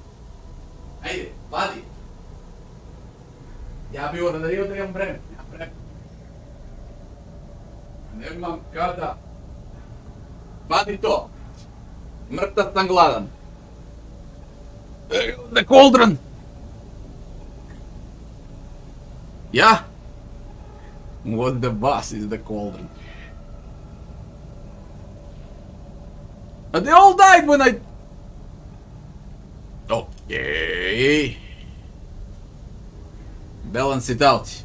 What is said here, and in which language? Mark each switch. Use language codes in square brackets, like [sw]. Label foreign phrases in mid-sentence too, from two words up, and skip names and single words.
[sr] Ajde, vadi. Ja bi uradio da imam vreme. Nemam vreme. Nemam kada. Vadi to. Mrtav sam gladan. [en] The cauldron. Ja? What the boss is the cauldron? They all died when I... Okay. Balance it out.